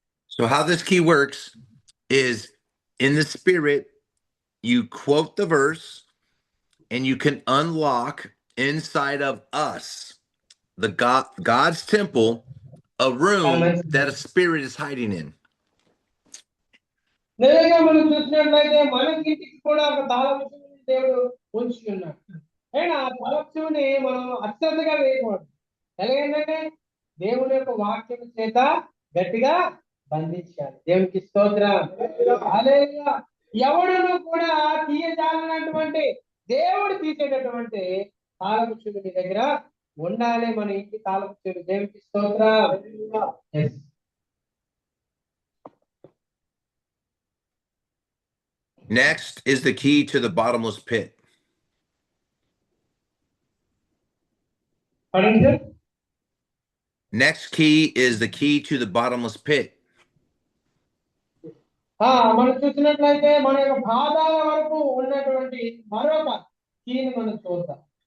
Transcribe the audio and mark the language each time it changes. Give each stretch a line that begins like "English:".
English: So how this key works is in the spirit, you quote the verse and you can unlock inside of us, the God's temple, a room that a spirit is hiding in.
Telugu: నిజంగా మనం చూసినట్లయితే మనకి కూడా ఒక తాళపు దేవుడు ఉంచి ఉన్నాడు. ఆ తాళపుని మనం అశ్రద్ధగా వేయకూడదు. ఎలాగంటే దేవుని యొక్క వాక్యం చేత గట్టిగా బంధించాలి. దేవునికి స్తోత్రం. హల్లెలూయా. ఎవడును కూడా తీయజాలనటువంటి దేవుడు తీసేటటువంటి తాళపు మీ దగ్గర ఉండాలి. మన ఇంటి తాళపు. దేవునికి స్తోత్రం.
English: Next is the key to the bottomless pit. Next key is the key to the bottomless pit.
Telugu: మనం చూసినట్లయితే మన యొక్క పాదాల వరకు ఉన్నటువంటి మరొక కీని మనం చూద్దాం.